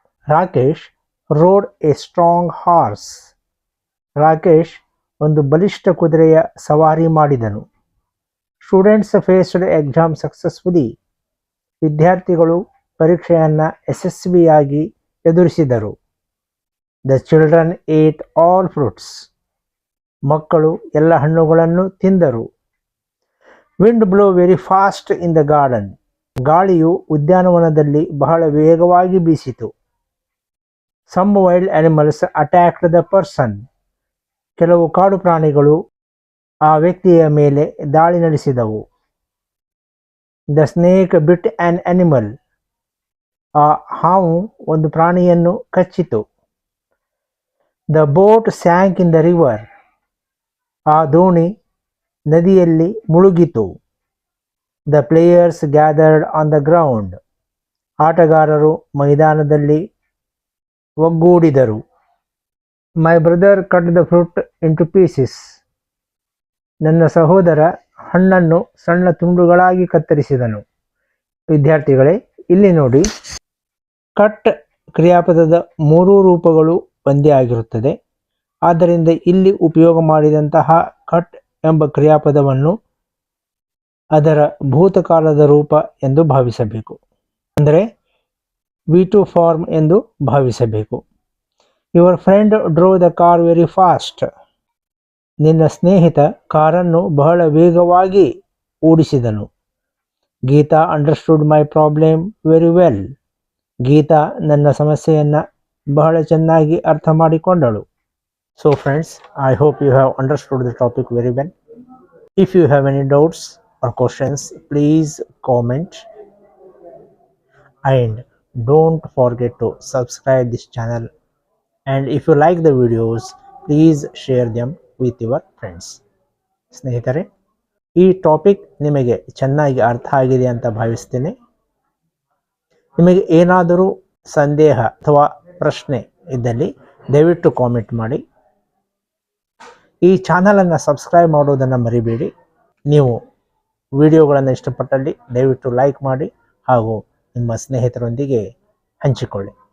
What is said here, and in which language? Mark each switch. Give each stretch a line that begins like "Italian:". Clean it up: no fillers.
English: Rakesh rode a strong horse.
Kannada: Rakesh ಒಂದು ಬಲಿಷ್ಠ ಕುದುರೆಯ ಸವಾರಿ ಮಾಡಿದನು.
English: Students faced exam successfully.
Kannada: ವಿದ್ಯಾರ್ಥಿಗಳು ಪರೀಕ್ಷೆಯನ್ನು ಯಶಸ್ವಿಯಾಗಿ ಎದುರಿಸಿದರು.
English: The children ate all fruits.
Kannada: ಮಕ್ಕಳು ಎಲ್ಲ ಹಣ್ಣುಗಳನ್ನು ತಿಂದರು.
English: Wind blew very fast in the garden.
Kannada: ಗಾಳಿಯು ಉದ್ಯಾನವನದಲ್ಲಿ ಬಹಳ ವೇಗವಾಗಿ ಬೀಸಿತು.
English: Some wild animals attacked the person.
Kannada: ಕೆಲವು ಕಾಡು ಪ್ರಾಣಿಗಳು ಆ ವ್ಯಕ್ತಿಯ ಮೇಲೆ ದಾಳಿ ನಡೆಸಿದವು.
English: The snake bit an animal.
Kannada: ಆ ಹಾವು ಒಂದು ಪ್ರಾಣಿಯನ್ನು ಕಚ್ಚಿತು.
English: The boat sank in the river.
Kannada: ಆ ದೋಣಿ ನದಿಯಲ್ಲಿ ಮುಳುಗಿತು.
English: The players gathered on the ground.
Kannada: ಆಟಗಾರರು ಮೈದಾನದಲ್ಲಿ ಒಗ್ಗೂಡಿದರು.
English: My brother cut the fruit into pieces.
Kannada: ನನ್ನ ಸಹೋದರ ಹಣ್ಣನ್ನು ಸಣ್ಣ ತುಂಡುಗಳಾಗಿ ಕತ್ತರಿಸಿದನು. ವಿದ್ಯಾರ್ಥಿಗಳೇ, ಇಲ್ಲಿ ನೋಡಿ, ಕಟ್ ಕ್ರಿಯಾಪದದ ಮೂರೂ ರೂಪಗಳು ಒಂದೇ ಆಗಿರುತ್ತದೆ. ಆದ್ದರಿಂದ ಇಲ್ಲಿ ಉಪಯೋಗ ಮಾಡಿದಂತಹ ಕಟ್ ಎಂಬ ಕ್ರಿಯಾಪದವನ್ನು ಅದರ ಭೂತಕಾಲದ ರೂಪ ಎಂದು ಭಾವಿಸಬೇಕು. ಅಂದರೆ V2 ಫಾರ್ಮ್ ಎಂದು ಭಾವಿಸಬೇಕು.
English: Your friend drove the car very fast.
Kannada: ನಿನ್ನ ಸ್ನೇಹಿತ ಕಾರನ್ನು ಬಹಳ ವೇಗವಾಗಿ ಓಡಿಸಿದನು.
English: Geeta understood my problem very well.
Kannada: Geetha ನನ್ನ ಸಮಸ್ಯೆಯನ್ನು ಬಹಳ ಚೆನ್ನಾಗಿ ಅರ್ಥ ಮಾಡಿಕೊಂಡಳು.
English: So friends, I hope you have understood the topic very well. If you have any doubts or questions, please comment, and don't forget to subscribe this channel, and if you like the videos, please share them with your friends.
Kannada: ಸ್ನೇಹಿತರೆ, ಈ topic ನಿಮಗೆ ಚೆನ್ನಾಗಿ ಅರ್ಥ ಆಗಿದೆ ಅಂತ ಭಾವಿಸ್ತೇನೆ. ನಿಮಗೆ ಏನಾದರೂ ಸಂದೇಹ ಅಥವಾ ಪ್ರಶ್ನೆ ಇದ್ದಲ್ಲಿ ದಯವಿಟ್ಟು ಕಾಮೆಂಟ್ ಮಾಡಿ. ಈ ಚಾನಲನ್ನು ಸಬ್ಸ್ಕ್ರೈಬ್ ಮಾಡೋದನ್ನು ಮರಿಬೇಡಿ. ನೀವು ವಿಡಿಯೋಗಳನ್ನು ಇಷ್ಟಪಟ್ಟಲ್ಲಿ ದಯವಿಟ್ಟು ಲೈಕ್ ಮಾಡಿ ಹಾಗೂ ನಿಮ್ಮ ಸ್ನೇಹಿತರೊಂದಿಗೆ ಹಂಚಿಕೊಳ್ಳಿ.